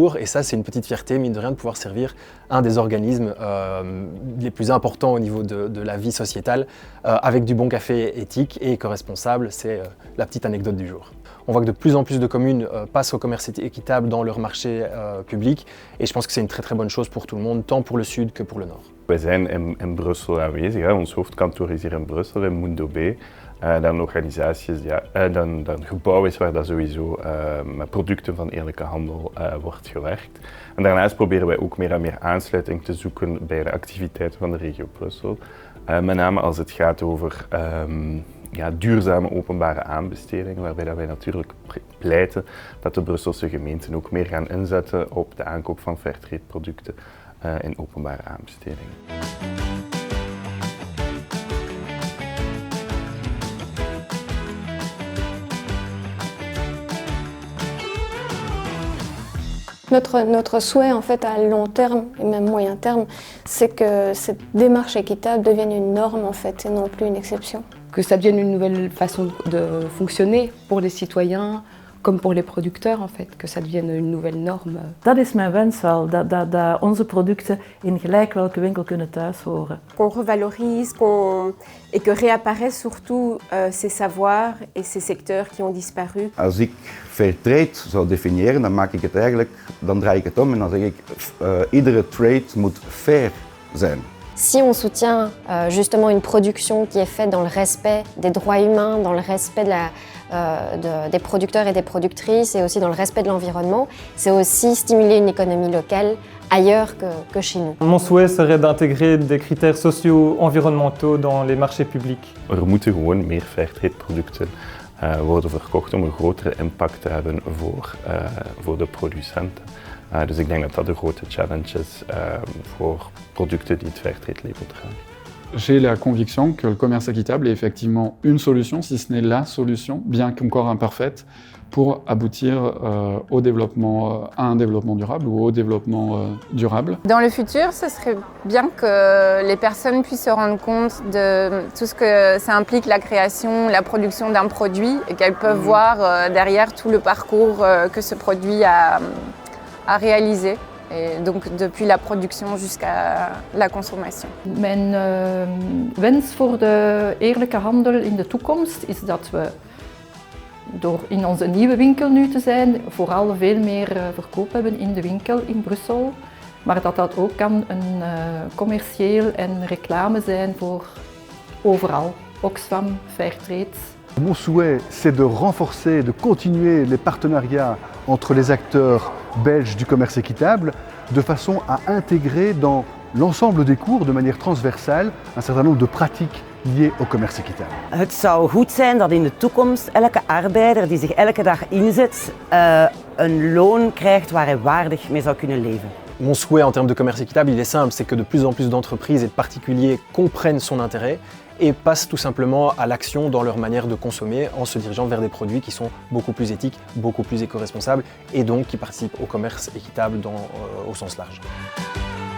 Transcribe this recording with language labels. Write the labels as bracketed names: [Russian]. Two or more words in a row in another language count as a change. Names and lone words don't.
[French] Et ça, c'est une petite fierté, mine de rien, de pouvoir servir un des organismes les plus importants au niveau de la vie sociétale avec du bon café éthique et éco-responsable. C'est la petite anecdote du jour. On voit que de plus en plus de communes passent au commerce équitable dans leur marché public et je pense que c'est une très très bonne chose pour tout le monde, tant pour le sud que pour le nord. [Dutch] Wij zijn in Brussel aanwezig. Hè. Ons hoofdkantoor is hier in Brussel, in Mundo B. Dan organisaties, dan gebouw is waar dat sowieso met producten van eerlijke handel wordt gewerkt. En daarnaast proberen wij ook meer en meer aansluiting te zoeken bij de activiteiten van de regio Brussel. Met name als het gaat over duurzame openbare aanbestedingen, waarbij dat wij natuurlijk pleiten dat de Brusselse gemeenten ook meer gaan inzetten op de aankoop van Fairtrade producten in openbare aanbestedingen. [French] Notre souhait en fait à long terme et même moyen terme, c'est que cette démarche équitable devienne une norme en fait et non plus une exception. Que ça devienne une nouvelle façon de fonctionner pour les citoyens, comme pour les producteurs en fait, que ça devienne une nouvelle norme. [Dutch] Dat is mijn wens wel, dat onze producten in gelijk welke winkel kunnen thuis horen. [French] Qu'on revalorise et que réapparaissent surtout ces savoirs et ces secteurs qui ont disparu. [Dutch] Als ik Fairtrade zou definiëren, dan draai ik het om en dan zeg ik iedere trade moet fair zijn. [French] Si on soutient justement une production qui est faite dans le respect des droits humains, dans le respect des producteurs et des productrices et aussi dans le respect de l'environnement, c'est aussi stimuler une économie locale ailleurs que chez nous. Mon souhait serait d'intégrer des critères socio-environnementaux dans les marchés publics. [Dutch] Moeten gewoon meer Fairtrade producten worden verkocht om een grotere impact te hebben voor de producenten. Dus ik denk dat dat de grote challenge is voor producten die het Fairtrade-label dragen. [French] J'ai la conviction que le commerce équitable est effectivement une solution, si ce n'est la solution, bien qu'encore imparfaite, pour aboutir au développement, à un développement durable ou au développement durable. Dans le futur, ce serait bien que les personnes puissent se rendre compte de tout ce que ça implique la création, la production d'un produit et qu'elles peuvent voir derrière tout le parcours que ce produit a réalisé. Et donc depuis la production jusqu'à la consommation. [Dutch] Mijn wens voor de eerlijke handel in de toekomst is dat we door in onze nieuwe winkel nu te zijn, vooral veel meer verkoop hebben in de winkel in Brussel. Maar dat dat ook kan een commercieel en reclame zijn voor overal. Oxfam, Fairtrade. [French] Mon souhait, c'est de renforcer, de continuer les partenariats entre les acteurs belges du commerce équitable de façon à intégrer dans l'ensemble des cours, de manière transversale, un certain nombre de pratiques liées au commerce équitable. [Dutch] Het zou goed zijn dat in de toekomst elke arbeider die zich elke dag inzet een loon krijgt waar hij waardig mee zou kunnen leven. [French] Mon souhait en termes de commerce équitable, il est simple, c'est que de plus en plus d'entreprises et de particuliers comprennent son intérêt et passent tout simplement à l'action dans leur manière de consommer en se dirigeant vers des produits qui sont beaucoup plus éthiques, beaucoup plus éco-responsables et donc qui participent au commerce équitable au sens large.